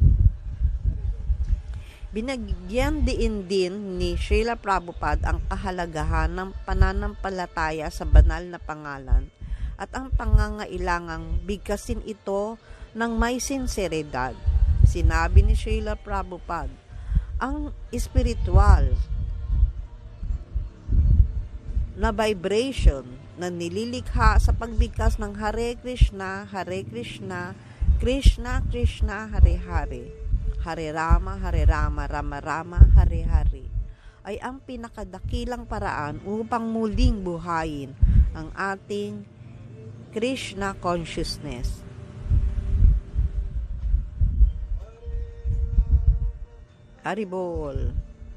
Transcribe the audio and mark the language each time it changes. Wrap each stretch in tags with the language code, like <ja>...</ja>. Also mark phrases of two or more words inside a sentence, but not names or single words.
<tl>Binigyan diin din ni Srila Prabhupada ang kahalagahan ng pananampalataya sa banal na pangalan at ang pangangailangang bigkasin ito ng may sinseridad. Sinabi ni Srila Prabhupada, ang espiritual na vibration na nililikha sa pagbigkas ng</tl> <sa>Hare Krishna, Krishna Krishna, Hare Hare, Hare Rama, Rama Rama, Hare Hare,</sa> <tl>ay ang pinakadakilang paraan upang muling buhayin ang ating</tl> <en>Krishna consciousness.</en> <tl>Haribol.</tl>